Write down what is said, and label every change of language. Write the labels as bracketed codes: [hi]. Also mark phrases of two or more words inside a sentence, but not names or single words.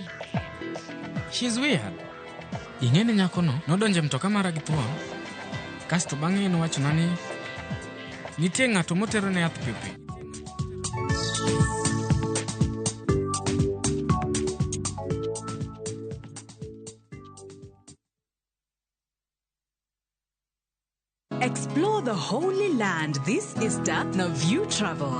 [en] She's weird. [luo] Ingene nyako no nodonje mtoka mara gi thuon. Kasto bang'e nowacho nani nitie ng'ato motero ne yath pipi. [en] Explore the Holy Land this Easter na View Travel.